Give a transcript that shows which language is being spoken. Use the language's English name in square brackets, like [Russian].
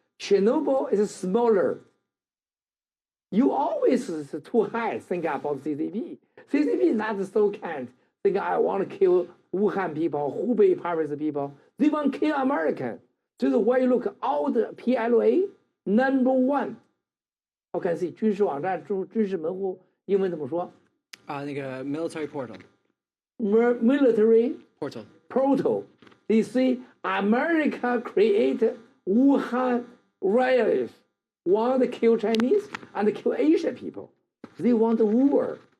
[English] Chernobyl is smaller. You always is too high think about CCP. CCP not so kind. Think I want to kill Wuhan people, Hubei province people. They want to kill American. So when you look all the PLA, number 1. I can see [Chinese] 军事网站、军事门户，英文怎么说？ [English] 那个 military portal. Military portal. They say America create Wuhan riots. Want to kill Chinese and kill Asian people. They want a war.